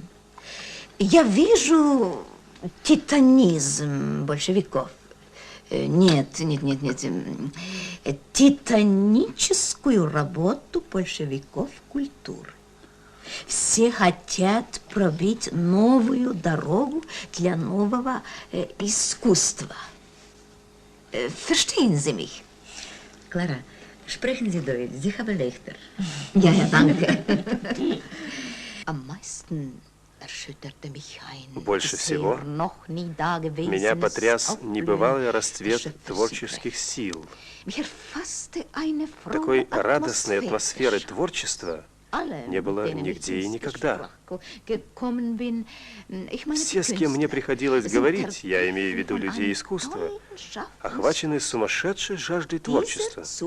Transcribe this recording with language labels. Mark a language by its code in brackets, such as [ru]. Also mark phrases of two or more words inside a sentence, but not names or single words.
[ru] Я вижу титанизм большевиков. Нет. Титаническую работу большевиков культуры. Все хотят пробить новую дорогу для нового искусства. [de] Verstehen Sie mich? Клара, sprechen Sie Deutsch, Sie haben leichter. Ja, danke. Am meisten [ru] Больше всего меня потряс небывалый расцвет творческих сил. Такой радостной атмосферы творчества не было нигде и никогда. Все, с кем мне приходилось говорить, я имею в виду людей искусства, охвачены сумасшедшей жаждой творчества.